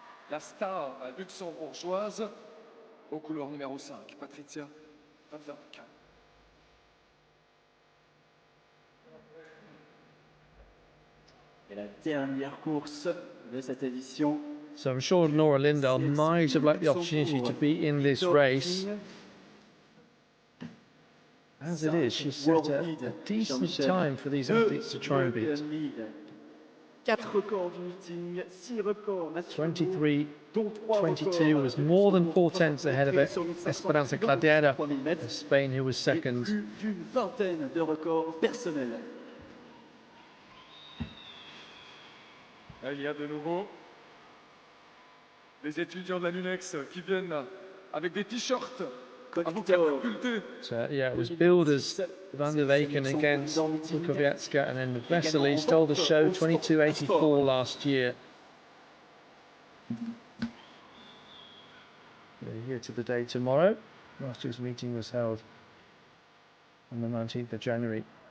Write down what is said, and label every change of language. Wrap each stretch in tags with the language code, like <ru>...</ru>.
<fr>La star luxembourgeoise aux couleurs numéro 5, Patricia van der Weken. Et la dernière course de cette édition.</fr> <en>So I'm sure Nora Lindahl might have liked the opportunity to be in this race. As it is, she's set a decent time for these athletes to try and beat.</en> <fr>4 records du meeting, 6 records nationaux.</fr> <en>23-22 was more than 4 tenths ahead of it. Esperanza Cladera of Spain, who was second.</en> <fr>Plus d'une vingtaine de records personnels. Il y a de nouveau des étudiants de la NUNEX qui viennent avec des t-shirts à vos facultés.</fr> <en>So yeah, it was builders Van der Weyken against Bukowiecka, and then Vesely stole the show 22.84 last year. They're here to the day tomorrow. Last year's meeting was held on the 19th of January.</en>